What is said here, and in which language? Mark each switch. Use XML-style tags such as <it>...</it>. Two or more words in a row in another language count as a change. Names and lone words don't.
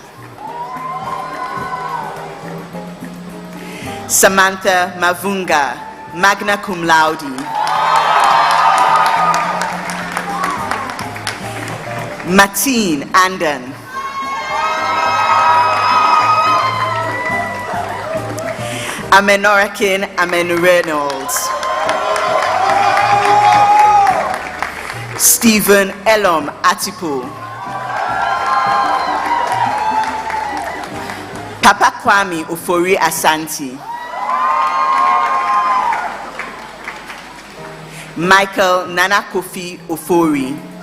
<en>Samantha Mavunga,</en> <la>magna cum laude.</la> <en>Martine Anden. Amenorakin Amen Reynolds. Stephen Elom Atipo. Papa Kwame Ofori Asante. Michael Nana Kofi Ofori.</en>